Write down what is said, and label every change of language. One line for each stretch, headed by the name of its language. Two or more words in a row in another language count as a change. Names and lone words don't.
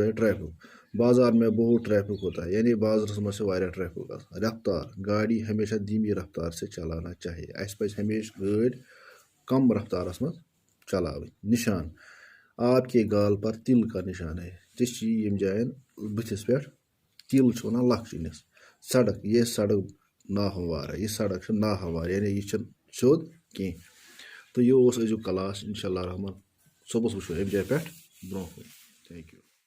Urdu: ہے ٹریفک بازار میں بہت ٹریفک ہوتا ہے
Kashmiri: یعنی بازرس منٛز چھِ واریاہ ٹریفک آسان
Urdu: رفتار گاڑی ہمیشہ دھیمی رفتار سے چلانا چاہیے
Kashmiri: اَسہِ پزِ ہمیشہ گٲڑۍ کم رفتارس منٛز چلاوٕنۍ نشان
Urdu: آپ کے گال پر تل کا نشان ہے
Kashmiri: ژےٚ چھِ یم جاین بٕتھِس پٮ۪ٹھ تِل چھِ ونان لۄکچہِ سڑک
Urdu: یہ سڑک ناہموار ہے
Kashmiri: یہ سڑک چھِ ناہموار یعنی یہِ چھنہٕ سیوٚد کینٛہہ تہٕ یہِ اوس أزیُک کلاس
Arabic: انشاء اللہ
Kashmiri: رحمان صبحس وٕچھو امہِ جایہِ پٮ۪ٹھ برونٛہہ کُن
English: thank you